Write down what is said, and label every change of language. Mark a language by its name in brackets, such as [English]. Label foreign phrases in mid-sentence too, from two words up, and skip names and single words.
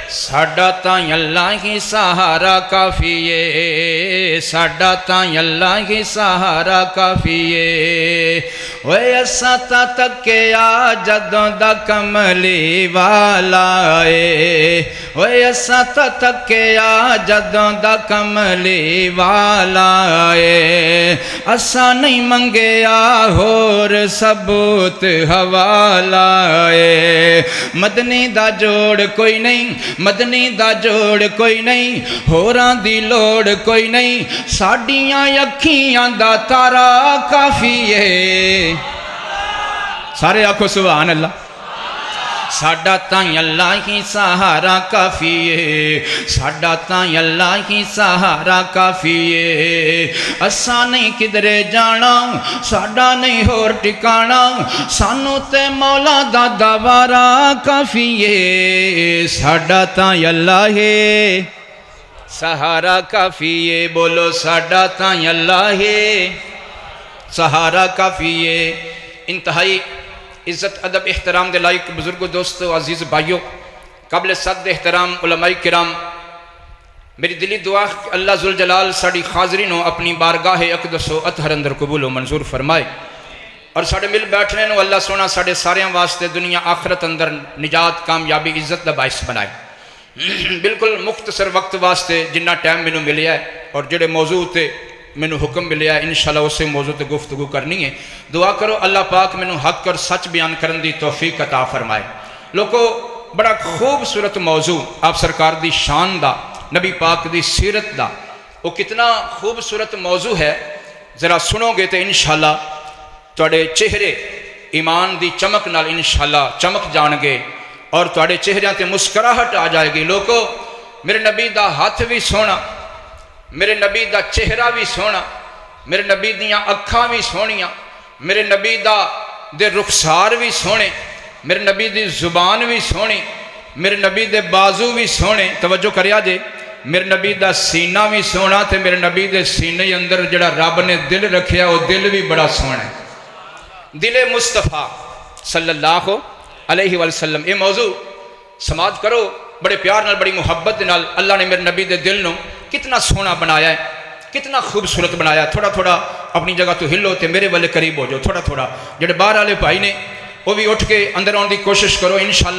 [Punjabi] ساڈا تاں اللہ ہی سہارا کافی ہے، ساڈا تاں اللہ ہی سہارا کافی ہے۔ اوے اساں تاں تکیا جدوں دا کملی والا اے، اوے اساں تاں تکیا جدوں دا کملی والا اے، اساں نہیں منگیا ہور ثبوت حوالہ اے۔ مدنی دا جوڑ کوئی نہیں، مدنی دا جوڑ کوئی نہیں، ہوراں دی لوڑ کوئی نہیں، ساڈیاں اکھیاں دا تارا کافی ہے۔ سارے آکھو [Arabic] سبحان اللہ۔ [Punjabi] ساڈا تاں اللہ ہی سہارا کافی ہے، ساڈا تاں اللہ ہی سہارا کافی ہے۔ اساں نہیں کدرے جانا، ساڈا نہیں ہور ٹکانا، سانو تے مولا دا دوارا کافی ہے۔ ساڈا تاں اللہ ہے سہارا کافی ہے، بولو ساڈا تاں اللہ ہے سہارا کافی ہے۔ انتہائی عزت ادب احترام دے لائق بزرگو دوستو عزیز بھائیو، قابل صد احترام علماء کرام، میری دلی دعا کہ اللہ ذوالجلال ساڑی حاضرینوں اپنی بارگاہ اقدس و اطہر اندر قبول و منظور فرمائے، اور ساڑے مل بیٹھنے نو اللہ سونا ساڑے ساریاں واسطے دنیا آخرت اندر نجات کامیابی عزت دا باعث بنائے۔ بالکل مختصر وقت واسطے جنہ ٹائم میں ملیا ہے اور جڑے موضوع تے مینوں حکم ملیا ہے انشاءاللہ اسے موضوع تے گفتگو کرنی ہے۔ دعا کرو اللہ پاک مینوں حق اور سچ بیان کرن دی توفیق عطا فرمائے۔ لوگو بڑا خوبصورت موضوع آپ سرکار دی شان دا، نبی پاک دی سیرت دا، وہ کتنا خوبصورت موضوع ہے، ذرا سنو گے تو انشاءاللہ تواڈے چہرے ایمان دی چمک نال انشاءاللہ چمک جان گے اور تواڈے چہریاں تے مسکراہٹ آ جائے گی۔ لوگو میرے نبی دا ہاتھ بھی سونا، میرے نبی دا چہرہ بھی سونا، میرے نبی دیاں اکھاں بھی سونیاں، میرے نبی دے رخسار بھی سونے، میرے نبی دی زبان بھی سونی، میرے نبی دے بازو بھی سونے۔ توجہ کریا جے، میرے نبی دا سینہ بھی سونا تے میرے نبی دے سینے اندر جڑا رب نے دل رکھیا وہ دل بھی بڑا سونا ہے، دل مصطفیٰ [Arabic] صلی اللہ علیہ وسلم۔ [Punjabi] یہ موضوع سماعت کرو بڑے پیار نال، بڑی محبت نال۔ اللہ نے میرے نبی دے دل نو کتنا سونا بنایا ہے، کتنا خوبصورت بنایا۔ تھوڑا تھوڑا اپنی جگہ تو ہلو تے میرے والے قریب ہو جاؤ، تھوڑا تھوڑا جڑے باہر والے بھائی نے وہ بھی اٹھ کے اندر آن دی کوشش کرو انشاءاللہ۔